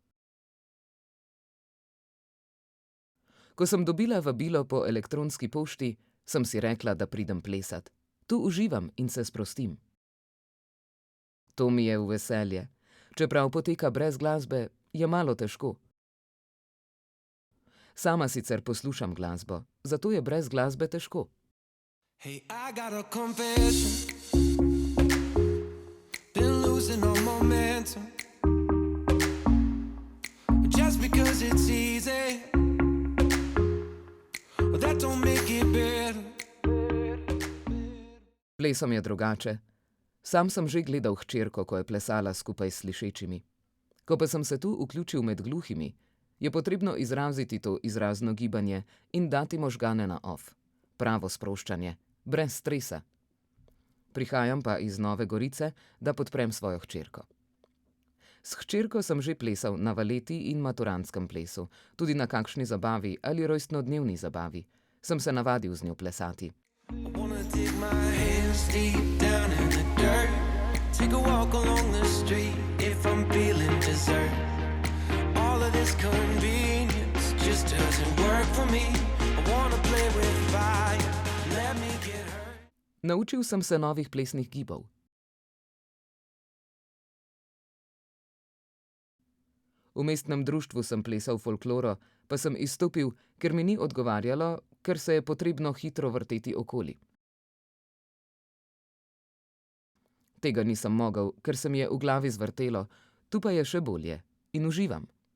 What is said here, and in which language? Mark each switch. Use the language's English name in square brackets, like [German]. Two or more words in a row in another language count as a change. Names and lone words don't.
[Slovenian] Ko sem dobila vabilo po elektronski pošti, sem si rekla, da pridem plesat. Tu uživam in se sprostim. To mi je v veselje. Čeprav poteka brez glasbe, je malo težko. Sama sicer poslušam glasbo, zato je brez glasbe težko. [English] Hey, I got a confession. Been losing all momentum. Just because it's easy. That don't make it better. [Slovenian] Plesom je drugače. Sam sem že gledal hčerko, ko je plesala skupaj s slišečimi. Ko pa sem se tu vključil med gluhimi, je potrebno izraziti to izrazno gibanje in dati možgane na off. Pravo sproščanje, brez stresa. Prihajam pa iz Nove Gorice, da podprem svojo hčerko. S hčerko sem že plesal na valeti in maturantskem plesu, tudi na kakšni zabavi ali rojstnodnevni zabavi. Sem se navadil z njo plesati. [English] Take a walk along the street if I'm feeling dessert. All of this convenience just doesn't work for me. I wanna play with fire. Let me get hurt. [Slovenian] Naučil sem se novih plesnih gibov. V mestnem društvu sem plesal folkloro, pa sem izstopil, ker mi ni odgovarjalo, ker se je potrebno hitro vrteti okoli. Tega nisem mogel, ker se mi je v glavi zvrtelo, tu pa je še bolje in uživam.